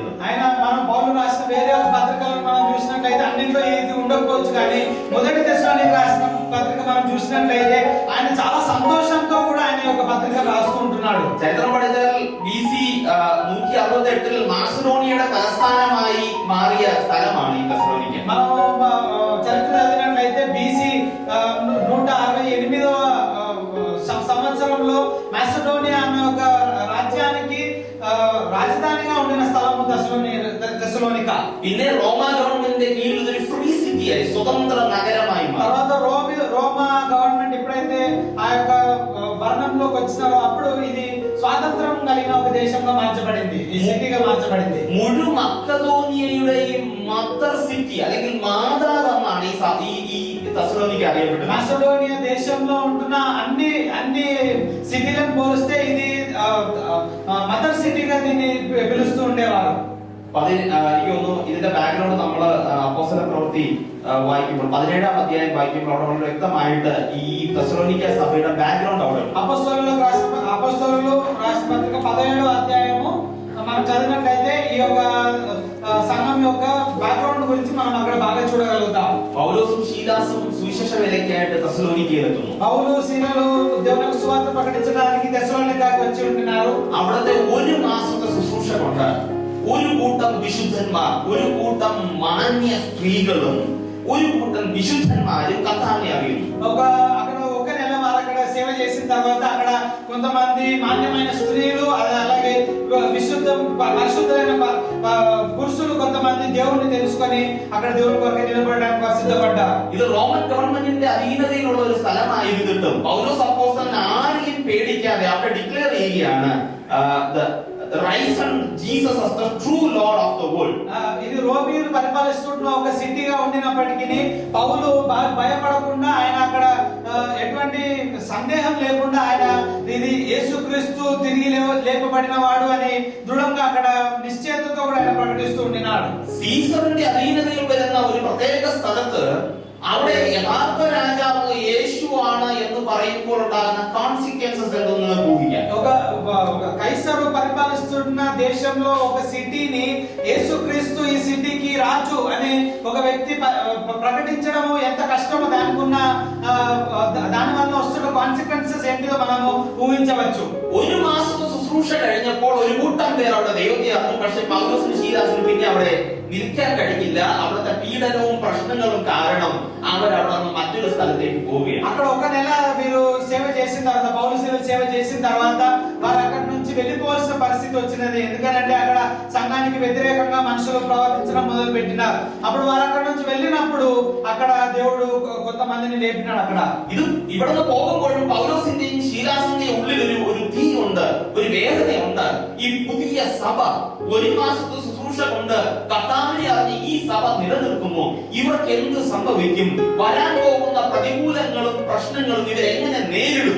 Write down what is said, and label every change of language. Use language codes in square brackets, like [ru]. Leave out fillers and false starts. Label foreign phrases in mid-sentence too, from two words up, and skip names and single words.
[te] ఆయన మనం పౌలు రాసిన వేరే ఒక పత్రికలను మనం చూసినట్లయితే అన్నింటిలో ఇది ఉండకపోవచ్చు, కానీ మొదటి తెస్సలోనిక రాసిన పత్రిక మనం చూసినట్లయితే ఆయన చాలా సంతోషంతో కూడా ఆయన ఒక పత్రిక రాస్తూ ఉంటున్నాడు. [ml] ചരിത്രം പഠിച്ചാൽ BC 168 മാസിഡോണിയയുടെ തലസ്ഥാനമായി മാറിയ സ്ഥലമാണ് ഈ തെസ്സലോനിക്ക. [te] మనం చరిత్ర చదివినట్లయితే BC 168వ సంవత్సరంలో మాసిడోనియా అనే ఒక రాజ్యానికి రాజధానిగా ఉండిన స్థలము తెస్సలోనిక. [ml] പിന്നെ റോമ ഗവൺമെന്റിന്റെ കീഴിൽ ഒരു [en] free cityആയി, [ml] സ്വതന്ത്ര നഗരമായി മാറി. [te] తర్వాత రోమా గవర్నమెంట్ ఎప్పుడైతే ఆ యొక్క భరణంలోకి వచ్చినారో అప్పుడు ఇది స్వాతంత్రం కలిగిన ఒక దేశంగా మార్చబడింది, ఈ సిటీగా మార్చబడింది. [ml] മുഴു മക്കതോനിയയുടെയും [en] mother city [ml] അല്ലെങ്കിൽ മാതാവെന്നാണ് ഈ തെസ്സലോനിക്ക അറിയപ്പെടുന്നത്. [te] మాసిడోనియా దేశంలో ఉంటున్న అన్ని సిటీలను పోలిస్తే ఇది [en] mother cityగా [te] దీన్ని పిలుస్తూ ఉండేవారు. [ml] എനിക്ക് തോന്നുന്നു ഇതിന്റെ ബാക്ക്ഗ്രൗണ്ട് നമ്മൾ അപ്പോസ്തല പ്രവൃത്തി വായിക്കുമ്പോൾ 17ാം അധ്യായം വായിക്കുമ്പോൾ അവിടെ വളരെ വ്യക്തമായിട്ട് ഈ തെസ്സലോനിക്ക സഭയുടെ ബാക്ക്ഗ്രൗണ്ട് അവിടെ ഉണ്ട്. [te] అపోస్తలులు రాసిన పత్రిక 17వ అధ్యాయము మనం చదివినట్లయితే ఈ యొక్క సంఘం యొక్క బ్యాక్గ్రౌండ్ గురించి మనం అక్కడ బాగా చూడగలుగుతాం. [ml] പൗലോസും ശീലാസും സുവിശേഷ വേലയ്ക്കായിട്ട് തെസ്സലോനിക്കയിലെത്തുന്നു. [te] పౌలు శీలలు దేవుని సువార్త ప్రకటించడానికి తెస్సలోనికకు వచ్చి ఉంటున్నారు. [ml] അവിടുത്തെ ഒരു മാസത്തെ ശുശ്രൂഷ കൊണ്ട് ഒരു കൂട്ടം വിശുദ്ധന്മാർ, ഒരു കൂട്ടം മാന്യ സ്ത്രീകളും ഒരു കൂട്ടം വിശുദ്ധന്മാരും കർത്താവിനെ അറിയുന്നു. [te] అక్కడ ఒక నెల వారు అక్కడ సేవ చేసిన తర్వాత అక్కడ కొంతమంది మాన్యమైన స్త్రీలు అలాగే పరిశుద్ధులైన పురుషులు కొంతమంది దేవుణ్ణి తెలుసుకొని అక్కడ దేవుని కొరకు నిలబడడానికి సిద్ధపడ్డారు. [ml] ഇത് റോമൻ ഗവൺമെന്റിന്റെ അധീനതയിലുള്ള ഒരു സ്ഥലമായിരുന്നിട്ടും പൗലോസ് അപ്പോസ്തലൻ ആരെയും പേടിക്കാതെ അവിടെ ഡിക്ലെയർ ചെയ്യുകയാണ് [en] Jesus as the true lord of the world. [te] ఇది రోమీయులు పరిపాలిస్తున్న ఒక సిటీగా ఉండినప్పటికీ పౌలు భయపడకుండా ఆయన అక్కడ ఎటువంటి సందేహం లేకుండా ఆయన ఇది యేసుక్రీస్తు తిరిగి లేపబడిన వాడు అని దృఢంగా అక్కడ నిశ్చయతతో కూడా ఆయన ప్రకటిస్తూ ఉండినాడు. [ml] സീസറിന്റെ അധീനതയിൽ വരുന്ന ഒരു പ്രത്യേക സ്ഥലത്ത് അവിടെ യഥാർത്ഥ രാജാവ് യേശുവാണ് എന്ന് പറയുമ്പോൾ ഉണ്ടാകുന്ന കോൺസിക്വൻസസ് എന്തെന്ന് ഊഹിക്കാം. [te] ఒక కైసరు పరిపాలిస్తున్న దేశంలో ఒక సిటీని యేసుక్రీస్తు ఈ సిటీకి రాజు అనే ఒక వ్యక్తి ప్రకటించడము ఎంత కష్టమో దానికున్న దాని వల్ల వస్తున్న కాన్సిక్వెన్సెస్ ఏంటిదో మనము ఊహించవచ్చు. [ml] ഒരു മാസത്തെ ശുശ്രൂഷ കഴിഞ്ഞപ്പോൾ ഒരു കൂട്ടം പേർ അവിടെ ദൈവത്തെ അറിഞ്ഞു. പക്ഷെ പൗലോസിനും ശീലാസിനും പിന്നെ അവിടെ നിൽക്കാൻ കഴിഞ്ഞില്ല. അവിടുത്തെ പീഡനവും പ്രശ്നങ്ങളും കാരണം അവരവിടെ നിന്ന് മറ്റൊരു സ്ഥലത്തേക്ക് പോവുകയാണ്. [te] అక్కడ ఒక నెల వీరు సేవ చేసిన తర్వాత పౌలు సేవ చేసిన తర్వాత వారు అక్కడ నుంచి వెళ్ళిపోవాల్సిన పరిస్థితి వచ్చినది. ఎందుకంటే అక్కడ సంఘానికి వ్యతిరేకంగా మనుషులు ప్రవర్తించడం మొదలు పెట్టినారు. అప్పుడు వారు అక్కడ నుంచి వెళ్ళినప్పుడు అక్కడ దేవుడు కొంతమందిని లేపినాడు. అక్కడ [ml] ഇത് ഇവിടുന്ന് പോകുമ്പോഴും പൗലോസിന്റെയും ശീലാസിന്റെയും ഉള്ളിൽ ഒരു തീ ഉണ്ട്, ഒരു വേദനയുണ്ട്. ഈ പുതിയ സഭ ഒരു മാസത്തെ ശുശ്രൂഷ കൊണ്ട് കർത്താവിനെ അറിഞ്ഞ് ഈ സഭ നിലനിൽക്കുമോ? ഇവർക്ക് എന്ത് സംഭവിക്കും? വരാൻ പോകുന്ന പ്രതികൂലങ്ങളും പ്രശ്നങ്ങളും ഇവരെങ്ങനെ നേരിടും?